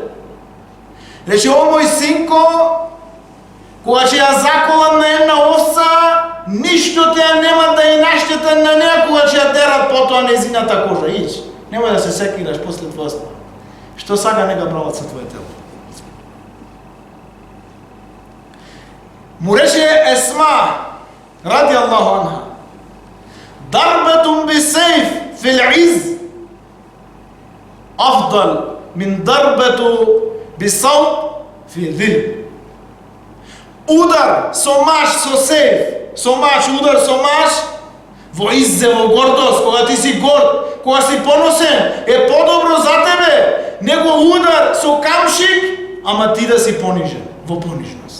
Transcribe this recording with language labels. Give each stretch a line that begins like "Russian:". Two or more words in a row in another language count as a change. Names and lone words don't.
Macedonian: Рече, о мој синко, кога ќе ја заколам на една овца, ништо те нема да ја наштета на неа, кога ќе ја дерат потоа незината кожа. Ич, немој да се секираш после твоја смрт. Што сака нека прават со твое тело. Му рече Есма,
Arabic: رضي الله عنها, ضربة بسيف في عز أفضل من ضربة بسوط في ذل.
Macedonian: Удар со маш со сейф, со маш, удар со маш, во иззе, во гордост, кога ти си горд, кога си поносен, е подобро за тебе, него удар со камшик, ама ти да си понижен, во понижност.